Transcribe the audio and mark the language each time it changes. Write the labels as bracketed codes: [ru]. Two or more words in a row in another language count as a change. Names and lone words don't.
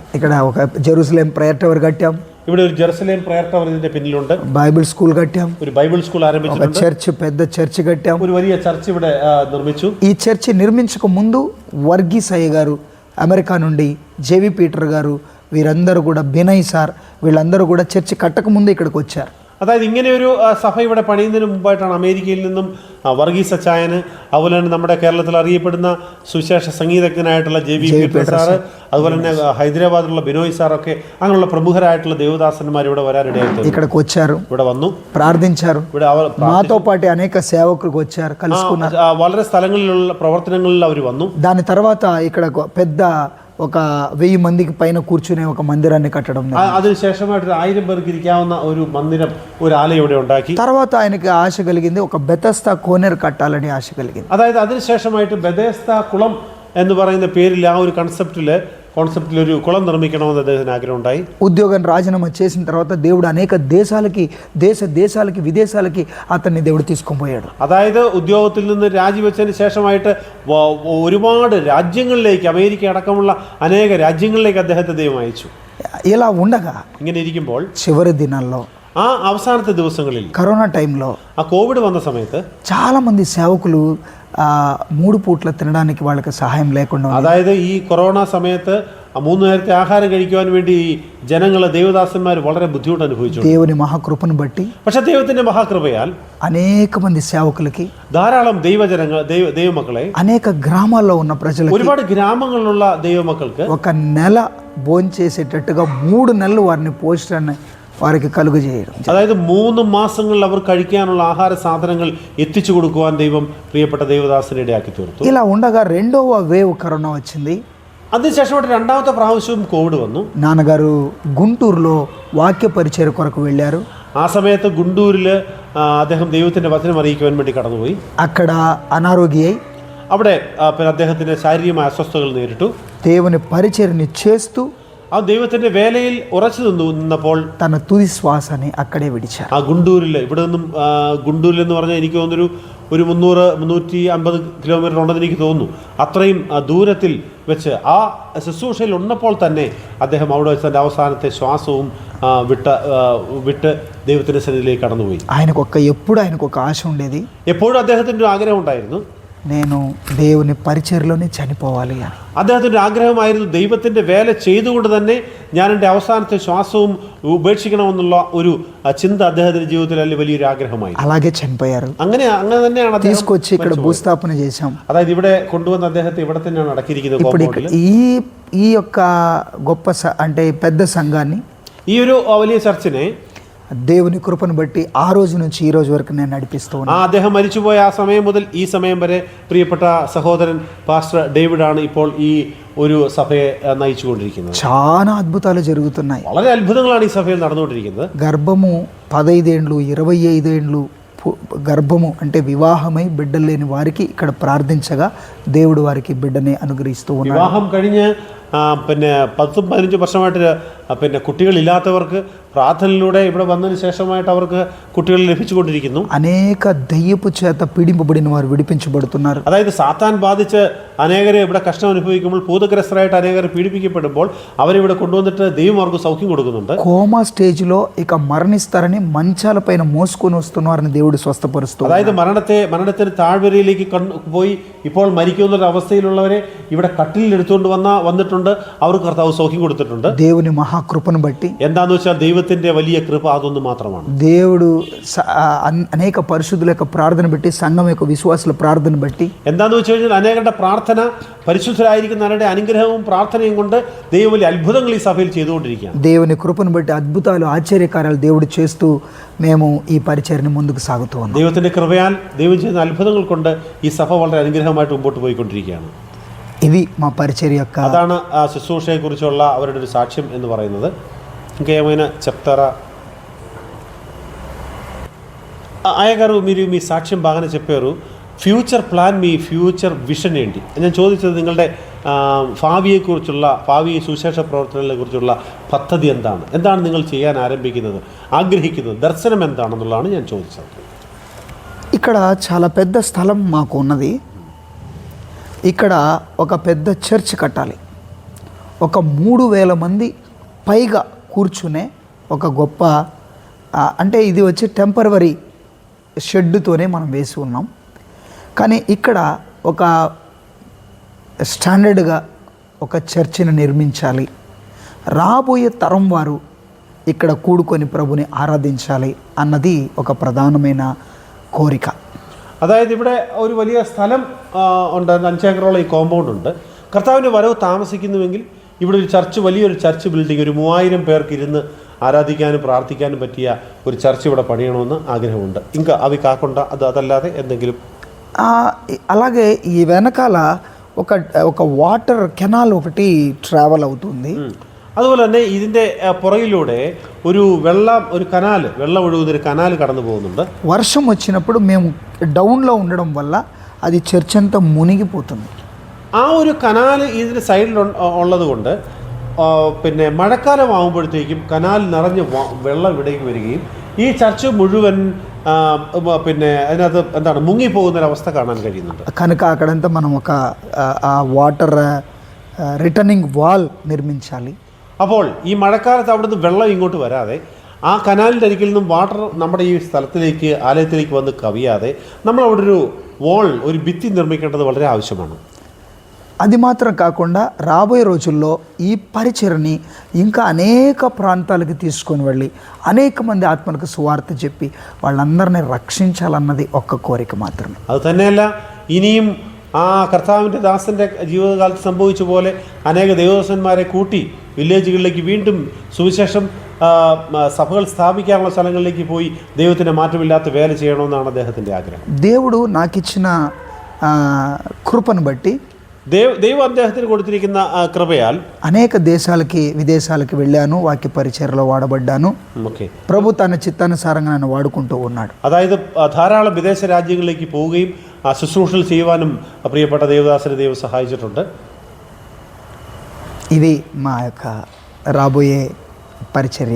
[te] ఇక్కడ ఒక జెరూసలేం [en] prayer tower [te] కట్టాం. [ml] ഇവിടെ ഒരു ജെറുസലേം [en] prayer tower [ml] ഇതിന്റെ പിന്നിലുണ്ട്. [en] Bible school [te] కట్టాం. [ml] ഒരു [en] Bible school [ml] ആരംഭിച്ചിട്ടുണ്ട്. [te] చర్చ్, పెద్ద చర్చ్ కట్టాం. [ml] ഒരു വലിയ ചർച്ച് ഇവിടെ നിർമ്മിച്ചു. [te] ఈ చర్చి నిర్మించక ముందు వర్గీస్ అయ్య గారు అమెరికా నుండి, జేవి పీటర్ గారు, వీరందరూ కూడా, బినయ్ సార్, వీళ్ళందరూ కూడా చర్చి కట్టక ముందు ఇక్కడికి వచ్చారు. [ml] അതായത് ഇങ്ങനെ ഒരു സഭ ഇവിടെ പണിയുന്നതിന് മുമ്പായിട്ടാണ് അമേരിക്കയിൽ നിന്നും വർഗീസ് അച്ചായന്, അതുപോലെ തന്നെ നമ്മുടെ കേരളത്തിൽ അറിയപ്പെടുന്ന സുവിശേഷ സംഗീതജ്ഞനായിട്ടുള്ള ജെ.വി. പീറ്റർ സാറ്, അതുപോലെ തന്നെ ഹൈദരാബാദിലുള്ള ബിനോയ് സാറൊക്കെ അങ്ങനെയുള്ള പ്രമുഖരായിട്ടുള്ള ദേവദാസന്മാർ ഇവിടെ വരാനിടയായി [te] ఇక్కడికి వచ్చారు, [ml] ഇവിടെ വന്നു, [te] ప్రార్థించారు. [ml] ഇവിടെ [te] మాతో పాటు అనేక సేవకులు వచ్చారు, కలుసుకున్నారు. [ml] വളരെ സ്ഥലങ്ങളിലുള്ള പ്രവർത്തനങ്ങളിൽ അവർ വന്നു. [te] దాని తర్వాత ఇక్కడ పెద్ద ఒక 1000 మందికి పైన కూర్చునే ఒక మందిరాన్ని కట్టడం. [ml] അതിനുശേഷമായിട്ട് 1000 പേർക്ക് ഇരിക്കാവുന്ന ഒരു മന്ദിരം, ഒരു ആലയം ഇവിടെ ഉണ്ടാക്കി. [te] తర్వాత ఆయనకి ఆశ కలిగింది, ఒక బెతస్తా కోనేరు కట్టాలని ఆశ కలిగింది. [ml] അതായത് അതിനുശേഷമായിട്ട് ബെതസ്ത കുളം എന്ന് പറയുന്ന പേരിൽ ആ ഒരു കോൺസെപ്റ്റിൽ ഒരു കുളം നിർമ്മിക്കണമെന്ന് അദ്ദേഹത്തിന് ആഗ്രഹം ഉണ്ടായി. [te] ఉద్యోగం రాజీనామా చేసిన తర్వాత దేవుడు అనేక దేశాలకి విదేశాలకి అతన్ని దేవుడు తీసుకొని పోయాడు. [ml] അതായത് ഉദ്യോഗത്തിൽ നിന്ന് രാജിവെച്ചതിന് ശേഷമായിട്ട് ഒരുപാട് രാജ്യങ്ങളിലേക്ക്, അമേരിക്ക അടക്കമുള്ള അനേക രാജ്യങ്ങളിലേക്ക് അദ്ദേഹത്തെ ദൈവം അയച്ചു. [te] ఇలా ఉండగా [ml] ഇങ്ങനെ ഇരിക്കുമ്പോൾ [te] చివరి దినాల్లో, [ml] ആ അവസാനത്തെ ദിവസങ്ങളിൽ, [te] కరోనా టైంలో, [ml] ആ കോവിഡ് വന്ന സമയത്ത് [te] చాలామంది సేవకులు 3 పూట్ల తినడానికి వాళ్ళకి సహాయం లేకుండా, [ml] അതായത് ഈ കൊറോണ സമയത്ത് 3 നേരത്തെ ആഹാരം കഴിക്കുവാൻ വേണ്ടി ജനങ്ങൾ, ദേവദാസന്മാർ വളരെ ബുദ്ധിമുട്ട് അനുഭവിച്ചു. [te] దేవుని మహాకృపను బట్టి, [ml] പക്ഷെ ദൈവത്തിന്റെ మహాകൃപയാൽ [te] అనేక మంది సేవకులకి, [ml] ധാരാളം ദൈവമക്കളെ, [te] అనేక గ్రామాల్లో ఉన్న ప్రజలకు, [ml] ഒരുപാട് ഗ്രാമങ്ങളിലുള്ള ദൈവമക്കൾക്ക് [te] ఒక నెల భోంచేసేటట్టుగా 3 నెలలు వారిని పోషణ వారికి కలుగజేయడం. [ml] അതായത് 3 മാസങ്ങളിൽ അവർ കഴിക്കാനുള്ള ആഹാര സാധനങ്ങൾ എത്തിച്ചു കൊടുക്കുവാൻ ദൈവം പ്രിയപ്പെട്ട ദേവദാസനെ ഇടയാക്കി തീർത്തു. [te] ఇలా ఉండగా 2వ వేవ్ కరోనా వచ్చింది. [ml] അതിനുശേഷമായിട്ട് 2ാമത്തെ പ്രാവശ്യവും കോവിഡ് വന്നു. [te] నాన్నగారు గుంటూరులో వాక్య పరిచయ కొరకు వెళ్ళారు. [ml] ആ സമയത്ത് ഗുണ്ടൂരിൽ അദ്ദേഹം ദൈവത്തിന്റെ വചനം അറിയിക്കുവാൻ വേണ്ടി കടന്നുപോയി. [te] అక్కడ అనారోగ్యై, [ml] അവിടെ പിന്നെ അദ്ദേഹത്തിന് ശാരീരികമായ അസ്വസ്ഥതകൾ നേരിട്ടു. [te] దేవుని పరిచర్ని చేస్తూ [ml] ആ ദൈവത്തിന്റെ വേലയിൽ ഉറച്ചു നിന്നപ്പോൾ [te] తన తుది శ్వాసని అక్కడే విడిచారు. [ml] ആ ഗുണ്ടൂരിൽ, ഇവിടെ നിന്നും ഗുണ്ടൂരിൽ എന്ന് പറഞ്ഞാൽ എനിക്ക് തോന്നുന്നു ഒരു 300-350 കിലോമീറ്റർ ഉണ്ടെന്ന് എനിക്ക് തോന്നുന്നു. അത്രയും ദൂരത്തിൽ വെച്ച് ആ ശുശ്രൂഷയിൽ ഉള്ളപ്പോൾ തന്നെ അദ്ദേഹം അവിടെ വെച്ച് തൻ്റെ അവസാനത്തെ ശ്വാസവും വിട്ട് ദൈവത്തിൻ്റെ സന്നിധിയിലേക്ക് കടന്നുപോയി. [te] ఎప్పుడు ఆయనకు ఒక ఆశ ఉండేది, [ml] എപ്പോഴും അദ്ദേഹത്തിൻ്റെ ഒരു ആഗ്രഹം ഉണ്ടായിരുന്നു, [te] నేను దేవుని పరిచర్లోనే చనిపోవాలి అని. [ml] അദ്ദേഹത്തിൻ്റെ ആഗ്രഹമായിരുന്നു ദൈവത്തിൻ്റെ വേല ചെയ്തുകൊണ്ട് തന്നെ ഞാൻ എൻ്റെ അവസാനത്തെ ശ്വാസവും ഉപേക്ഷിക്കണമെന്നുള്ള ഒരു ചിന്ത അദ്ദേഹത്തിൻ്റെ ജീവിതത്തിൽ വലിയൊരു ആഗ്രഹമായി. [te] అలాగే చనిపోయారు. [ml] അങ്ങനെ തന്നെയാണ് [te] తీసుకొచ్చి ఇక్కడ భూస్థాపన చేశాం. [ml] അതായത് ഇവിടെ കൊണ്ടുവന്ന അദ്ദേഹത്തെ ഇവിടെ തന്നെയാണ് അടക്കിയിരിക്കുന്നത്. [te] ఇప్పుడు ఈ యొక్క గొప్ప అంటే పెద్ద సంఘాన్ని, [ml] ഈ ഒരു വലിയ ചർച്ചിനെ [te] దేవుని కృపను బట్టి ఆ రోజు నుంచి ఈ రోజు వరకు నేను నడిపిస్తూ ఉన్నాను. [ml] അദ്ദേഹം മരിച്ചുപോയ ആ സമയം മുതൽ ഈ സമയം വരെ പ്രിയപ്പെട്ട സഹോദരൻ പാസ്റ്റർ ഡേവിഡ് ആണ് ഇപ്പോൾ ഈ ഒരു സഭയെ നയിച്ചുകൊണ്ടിരിക്കുന്നത്. [te] చాలా అద్భుతాలు జరుగుతున్నాయి. [ml] വളരെ അത്ഭുതങ്ങളാണ് ഈ സഭയിൽ നടന്നുകൊണ്ടിരിക്കുന്നത്. [te] గర్భము 15 ఏండ్లు 25 ఏండ్లు గర్భము అంటే వివాహమై బిడ్డలు లేని వారికి ఇక్కడ ప్రార్థించగా దేవుడు వారికి బిడ్డని అనుగ్రహిస్తూ ఉన్నాడు. [ml] വിവാഹം കഴിഞ്ഞ് പിന്നെ 10-15 വർഷമായിട്ട് പിന്നെ കുട്ടികളില്ലാത്തവർക്ക് പ്രാർത്ഥനയിലൂടെ ഇവിടെ വന്നതിന് ശേഷമായിട്ട് അവർക്ക് കുട്ടികൾ ലഭിച്ചുകൊണ്ടിരിക്കുന്നു. [te] అనేక దయ్యపు చేత పీడింపబడిన వారు విడిపించబడుతున్నారు. [ml] അതായത് സാത്താൻ ബാധിച്ച് അനേകരെ ഇവിടെ കഷ്ടം അനുഭവിക്കുമ്പോൾ ഭൂതഗ്രസ്തരായിട്ട് അനേകരെ പീഡിപ്പിക്കപ്പെടുമ്പോൾ അവരിവിടെ കൊണ്ടുവന്നിട്ട് ദൈവം അവർക്ക് സൗഖ്യം കൊടുക്കുന്നുണ്ട്. [en] coma stageలో [te] ఇక మరణిస్తారని మంచాల పైన మోసుకొని వస్తున్నవారిని దేవుడు స్వస్థపరుస్తూ [ml] അതായത് മരണത്തിന് താഴ്വരയിലേക്ക് പോയി ഇപ്പോൾ മരിക്കുന്ന അവസ്ഥയിലുള്ളവരെ ഇവിടെ കട്ടിലിൽ എടുത്തുകൊണ്ട് വന്നിട്ടുണ്ട്. അവർക്ക് കർത്താവ് സൗഖ്യം കൊടുത്തിട്ടുണ്ട്. [te] దేవుని మహాకృపను బట్టి [ml] എന്താന്ന് വെച്ചാൽ ദൈവത്തിന്റെ വലിയ കൃപ അതൊന്നും മാത്രമാണ്. [te] దేవుడు అనేక పరిశుద్ధుల యొక్క ప్రార్థన బట్టి సంఘం యొక్క విశ్వాసుల ప్రార్థన బట్టి [ml] എന്താന്ന് വെച്ച് കഴിഞ്ഞാൽ അനേകരുടെ പ്രാർത്ഥന പരിശുദ്ധരായിരിക്കുന്നവരുടെ അനുഗ്രഹവും പ്രാർത്ഥനയും കൊണ്ട് ദൈവം വലിയ അത്ഭുതങ്ങൾ ഈ സഭയിൽ ചെയ്തുകൊണ്ടിരിക്കുകയാണ്. [te] దేవుని కృపను బట్టి అద్భుతాలు ఆశ్చర్యకార్యాలు దేవుడు చేస్తూ మేము ఈ పరిచర్ని ముందుకు సాగుతూ ఉన్నాం. [ml] ദൈവത്തിന്റെ കൃപയാൽ ദൈവം ചെയ്യുന്ന അത്ഭുതങ്ങൾ കൊണ്ട് ഈ സഭ വളരെ അനുഗ്രഹമായിട്ട് മുമ്പോട്ട് പോയിക്കൊണ്ടിരിക്കുകയാണ്. [te] ఇది మా పరిచర్య యొక్క [ml] అതാണ് ఆ శుశ్రూషയെക്കുറിച്ചുള്ള അവരുടെ ഒരു సాక్ష్యం എന്ന് പറയുന്നത്. [te] ఇంకేమైనా చెప్తారా? అయ్యగారు మీరు మీ సాక్ష్యం బాగానే చెప్పారు. [en] future plan, [te] మీ [en] future vision [te] ఏంటి? [ml] ഞാൻ ചോദിച്ചത് നിങ്ങളുടെ ഭാവിയെക്കുറിച്ചുള്ള ഭാവി സുവിശേഷ പ്രവർത്തനങ്ങളെക്കുറിച്ചുള്ള പദ്ധതി എന്താണ് നിങ്ങൾ ചെയ്യാൻ ആരംഭിക്കുന്നത്, ആഗ്രഹിക്കുന്നത്, ദർശനം എന്താണെന്നുള്ളതാണ് ഞാൻ ചോദിച്ചത്. [te] ఇక్కడ చాలా పెద్ద స్థలం మాకు ఉన్నది. ఇక్కడ ఒక పెద్ద చర్చ్ కట్టాలి. ఒక 3000 మంది పైగా కూర్చునే ఒక గొప్ప అంటే ఇది వచ్చి [en] temporary shedతోనే [te] మనం వేసి ఉన్నాం. కానీ ఇక్కడ ఒక స్టాండర్డ్గా ఒక చర్చిని నిర్మించాలి. రాబోయే తరం వారు ఇక్కడ కూడుకొని ప్రభుని ఆరాధించాలి అన్నది ఒక ప్రధానమైన కోరిక. [ml] അതായത് ഇവിടെ ഒരു വലിയ സ്ഥലം ഉണ്ട്, 5 ഏക്കറോളം ഈ കോമ്പൗണ്ട് ഉണ്ട്. കർത്താവിൻ്റെ വരവ് താമസിക്കുന്നുവെങ്കിൽ ഇവിടെ ഒരു ചർച്ച്, വലിയൊരു [en] church building, [ml] ഒരു 3000 പേർക്ക് ഇരുന്ന് ആരാധിക്കാനും പ്രാർത്ഥിക്കാനും പറ്റിയ ഒരു ചർച്ച് ഇവിടെ പണിയണമെന്ന് ആഗ്രഹമുണ്ട്. [te] ఇంకా అవి కాకుండా [ml] അതല്ലാതെ എന്തെങ്കിലും? [te] అలాగే ఈ వెనకాల ఒక [en] water canal [te] ఒకటి ట్రావెల్ అవుతుంది. [ml] അതുപോലെ തന്നെ ഇതിൻ്റെ പുറകിലൂടെ ഒരു വെള്ളം ഒഴുകുന്നൊരു കനാൽ കടന്നു പോകുന്നുണ്ട്. [te] వర్షం వచ్చినప్పుడు మేము డౌన్లో ఉండడం వల్ల అది చర్చ్ అంతా మునిగిపోతుంది. [ml] ആ ഒരു കനാൽ ഇതിൻ്റെ സൈഡിൽ ഉള്ളത് കൊണ്ട് പിന്നെ മഴക്കാലമാകുമ്പോഴത്തേക്കും കനാൽ നിറഞ്ഞ് വെള്ളം ഇവിടേക്ക് വരികയും ഈ ചർച്ച് മുഴുവൻ പിന്നെ അതിനകത്ത് എന്താണ് മുങ്ങിപ്പോകുന്നൊരവസ്ഥ കാണാൻ കഴിയുന്നുണ്ട്. [te] కనుక అక్కడంతా మనం ఒక [en] water returning wall [te] నిర్మించాలి. [ml] അപ്പോൾ ഈ മഴക്കാലത്ത് അവിടുന്ന് വെള്ളം ഇങ്ങോട്ട് വരാതെ ആ കനാലിൻ്റെ അരികിൽ നിന്നും വാട്ടർ നമ്മുടെ ഈ സ്ഥലത്തിലേക്ക്, ആലയത്തിലേക്ക് വന്ന് കവിയാതെ നമ്മൾ അവിടെ ഒരു ഭിത്തി നിർമ്മിക്കേണ്ടത് വളരെ ആവശ്യമാണ്. [te] అది మాత్రం కాకుండా రాబోయే రోజుల్లో ఈ పరిచర్ని ఇంకా అనేక ప్రాంతాలకు తీసుకొని వెళ్ళి అనేక మంది ఆత్మలకు సువార్త చెప్పి వాళ్ళందరినీ రక్షించాలన్నది ఒక్క కోరిక మాత్రమే. [ml] അത് തന്നെയല്ല, ഇനിയും ആ കർത്താവിൻ്റെ ദാസൻ്റെ ജീവിതകാലത്ത് സംഭവിച്ച പോലെ അനേക ദൈവദാസന്മാരെ കൂട്ടി വില്ലേജുകളിലേക്ക് വീണ്ടും സുവിശേഷം സഭകൾ സ്ഥാപിക്കാനുള്ള സ്ഥലങ്ങളിലേക്ക് പോയി ദൈവത്തിൻ്റെ മാറ്റമില്ലാത്ത വേല ചെയ്യണമെന്നാണ് അദ്ദേഹത്തിൻ്റെ ആഗ്രഹം. [te] దేవుడు నాకు ఇచ్చిన కృపను బట్టి [ml] ദൈവം അദ്ദേഹത്തിന് കൊടുത്തിരിക്കുന്ന കൃപയാൽ [te] అనేక దేశాలకి విదేశాలకి వెళ్ళాను, వాక్య పరిచర్యలో వాడబడ్డాను. ప్రభు తన చిత్తానుసారంగా నన్ను వాడుకుంటూ ఉన్నాడు. [ml] അതായത് ധാരാളം വിദേശ രാജ്യങ്ങളിലേക്ക് പോവുകയും ശുശ്രൂഷകൾ ചെയ്യുവാനും പ്രിയപ്പെട്ട ദേവദാസനെ ദൈവം സഹായിച്ചിട്ടുണ്ട്. [te] ఇది మా యొక్క రాబోయే పరిచర్య.